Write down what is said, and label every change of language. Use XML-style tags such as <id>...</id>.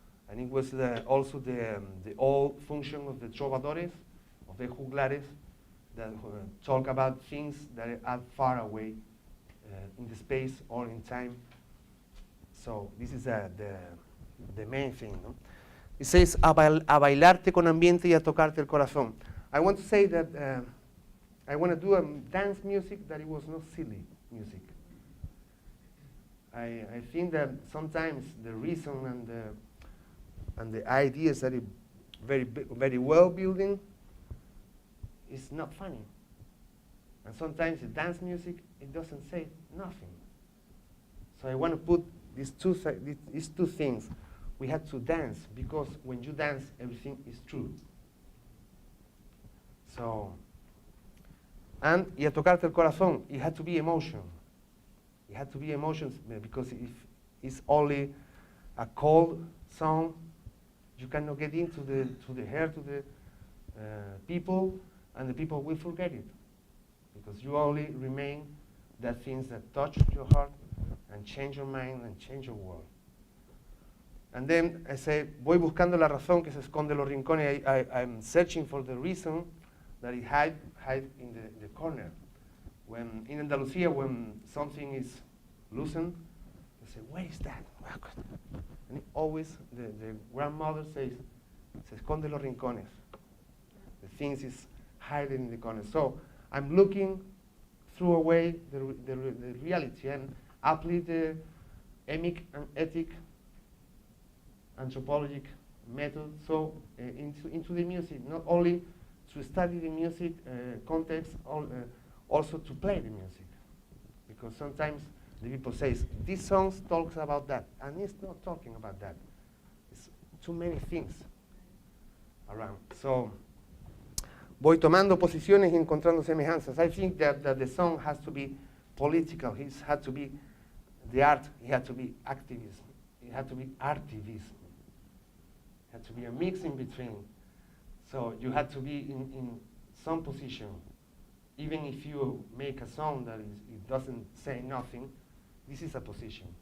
<en>And it was also the old function of the trovadores, of the juglares, that talk about things that are far away in the space or in time. So this is the the main thing. No? It says,</en> <es>a bailarte con ambiente y a tocarte el corazón.</es> <en>I want to say that I want to do a dance music that it was not silly music. I think that sometimes the reason and the ideas that it very well building is not funny. And sometimes the dance music, it doesn't say nothing. So I want to put these two things. We had to dance, because when you dance, everything is true. So, and</en> <es>y a tocarte el corazón,</es> <en>it had to be emotion. It had to be emotions, because if it's only a cold song, you cannot get into the heart of the people, and the people will forget it. Because you only remain the things that touch your heart and change your mind and change your world. And then I say,</en> <es>voy buscando la razón que se esconde en los rincones.</es> <en>I'm searching for the reason that it hide in the corner. When in Andalusia, when something is loosened, they say, where is that? And always the grandmother says,</en> <es>se esconde en los rincones.</es> <en>The things is hiding in the corner. So I'm looking through away the reality and apply the emic and ethic anthropologic method into the music, not only to study the music context, also to play the music. Because sometimes the people say, this song talks about that, and it's not talking about that. It's too many things around.</en> <es>So voy tomando posiciones y encontrando semejanzas.</es> <en>I think that the song has to be political. It had to be the art. It had to be activism. It had to be artivism. It had to be a mix in between. So you had to be in some position. Even if you make a song that it doesn't say nothing, this is a position.</en>